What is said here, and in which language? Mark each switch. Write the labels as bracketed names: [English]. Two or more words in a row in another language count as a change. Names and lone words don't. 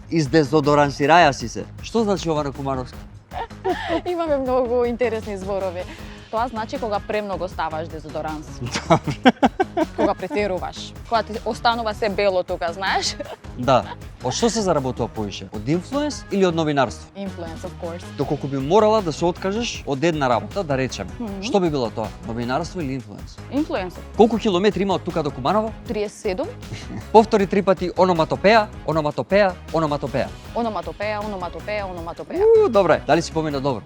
[Macedonian] Издезодорансираја си се. Што значи ова на кумановски? Имаме многу интересни зборови. Тоа значи кога премногу ставаш дезодоранс. Кога претеруваш. Кога ти останува се бело тука, знаеш? Да. Од што се заработува повише? Од инфлуенс или од новинарство? [English] Influence, of course. [Macedonian] Доколку би морала да се откажеш од една работа, да речеме, Мгм. што би било тоа? Новинарство или инфлуенс? Influencer. Колку километри има од тука до Куманово? 37. Повтори 3 пати ономатопеја. Добре, дали си помина добро?